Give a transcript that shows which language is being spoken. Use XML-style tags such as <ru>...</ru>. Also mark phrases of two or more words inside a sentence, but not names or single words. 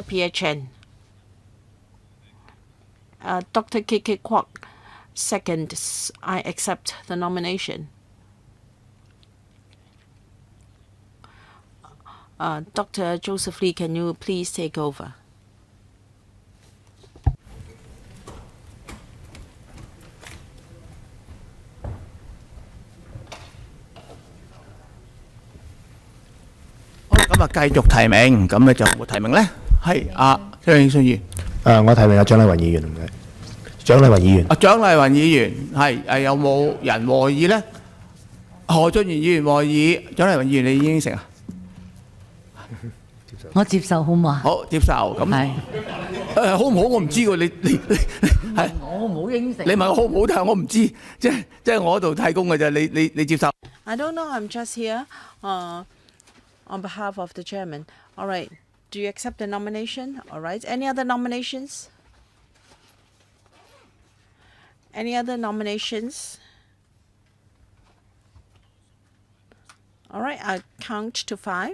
<en>Pierre Chen. Dr. K.K. Kwok. Second, I accept the nomination. Dr. Joseph Lee, can you please take over?</en> <yue>好，咁啊繼續提名，咁咧就冇提名咧，係張慶信議員。我提名阿蔣麗芸議員，唔該。蔣麗芸議員。蔣麗芸議員係有冇人和議咧？何俊賢議員和議，蔣麗芸議員你已經應承啊？我接受好嘛？好，接受咁。係。好唔好我唔知喎，你係。我冇應承。你問我好唔好，但係我唔知，即係我喺度替工嘅啫，你接受。</yue> <en>I don't know. I'm just here on behalf of the chairman. All right. Do you accept the nomination? All right. Any other nominations? Any other nominations? All right, I'll count to 5.</en>